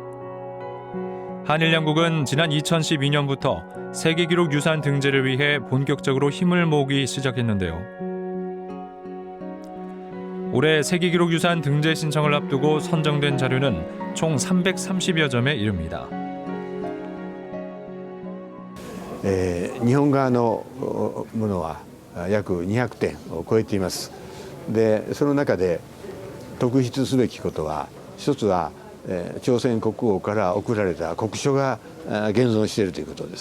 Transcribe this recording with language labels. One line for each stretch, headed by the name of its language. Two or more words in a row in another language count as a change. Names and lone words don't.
Korean: 한일 양국은 지난 2012년부터 세계기록 유산 등재를 위해 본격적으로 힘을 모으기 시작했는데요. 올해 세계기록 유산 등재 신청을 앞두고 선정된 자료는 총 330여 점에 이릅니다.
Japanese: 日本側のものは約200点を超えています。でその中で特筆すべきことは一つは朝鮮国王から送られた国書が現存しているということです。